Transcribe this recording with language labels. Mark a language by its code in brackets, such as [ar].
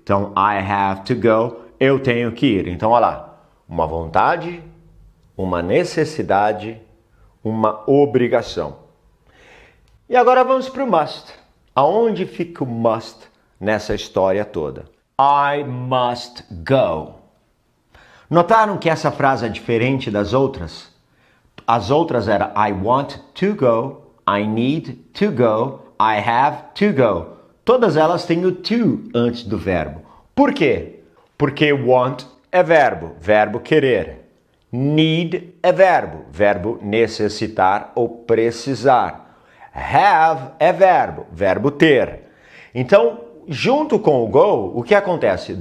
[pt] Então, [en] I have to go, [pt] eu tenho que ir. Então, olha lá, uma vontade, uma necessidade, uma obrigação. E agora vamos para o must. Aonde fica o must nessa história toda? [en] I must go. [pt] Notaram que essa frase é diferente das outras? As outras eram [en] I want to go, I need to go, I have to go. [pt] Todas elas têm o to antes do verbo. Por quê? Porque want é verbo, verbo querer. Need é verbo, verbo necessitar ou precisar. Have é verbo, verbo ter. Então, junto com o go, o que acontece?